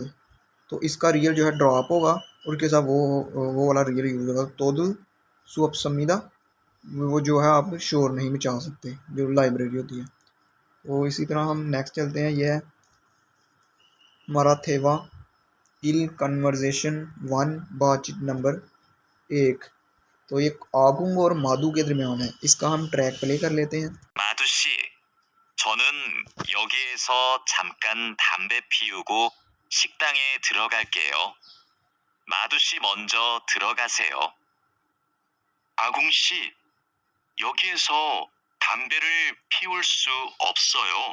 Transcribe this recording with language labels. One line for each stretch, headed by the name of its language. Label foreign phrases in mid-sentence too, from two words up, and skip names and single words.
Hindi: तो इसका रियल जो है ड्रॉप होगा और उसके साथ वो वाला रियल यूज होगा,
Korean: 떠들 수 없습니다,
Hindi: वो जो है आप शोर नहीं मचा सकते, जो लाइब्रेरी होती है। तो इसी तरह हम नेक्स्ट चलते हैं, यह है मराथेवा इल कन्वर्जेशन 1 बातचीत नंबर 1। तो ये आगुंग और माधु के दरमियान है, इसका हम ट्रैक प्ले कर लेते हैं।
Korean: 마두 씨, 저는 여기에서 잠깐 담배 피우고 식당에 들어갈게요. 마두 씨 먼저 들어가세요. 아궁 씨, 여기에서 담배를 피울 수 없어요.